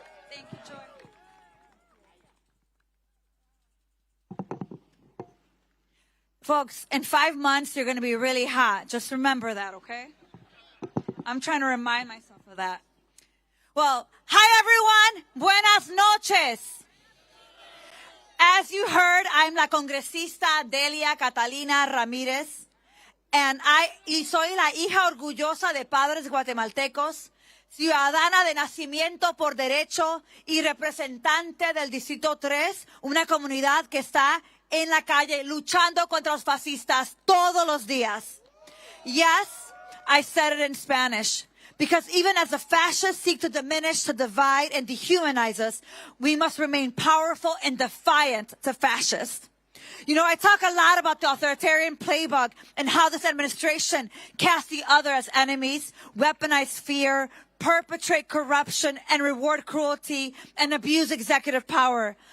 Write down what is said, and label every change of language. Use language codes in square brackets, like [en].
[en] Thank you, Joy. Folks, in 5 months, you're going to be really hot. Just remember that, okay? I'm trying to remind myself of that. Well, hi, everyone. [es] Buenas noches. [en] As you heard, I'm [es] la congresista Delia Catalina Ramírez, and soy la hija orgullosa de padres guatemaltecos, ciudadana de nacimiento por derecho y representante del Distrito 3, una comunidad que está en la calle luchando contra los fascistas todos los días. [en] Yes, I said it in Spanish. Because even as the fascists seek to diminish, to divide, and dehumanize us, we must remain powerful and defiant to fascists. You know, I talk a lot about the authoritarian playbook and how this administration casts the other as enemies, weaponize fear, perpetrate corruption, and reward cruelty and abuse executive power.